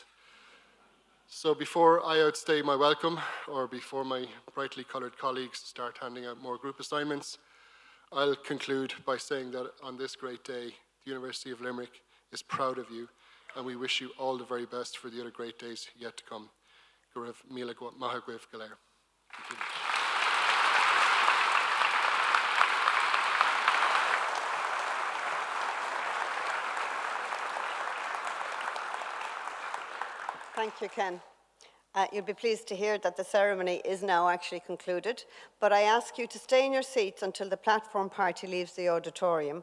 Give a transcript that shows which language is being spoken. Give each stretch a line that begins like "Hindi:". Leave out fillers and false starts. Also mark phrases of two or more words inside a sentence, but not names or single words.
English: So before I outstay my welcome, or before my brightly coloured colleagues start handing out more group assignments, I'll conclude by saying that on this great day, the University of Limerick is proud of you, and we wish you all the very best for the other great days yet to come.
Irish: Go raibh míle maith agaibh go léir.
English: Thank you. Thank you, Ken. You'll be pleased to hear that the ceremony is now actually concluded, but I ask you to stay in your seats until the platform party leaves the auditorium.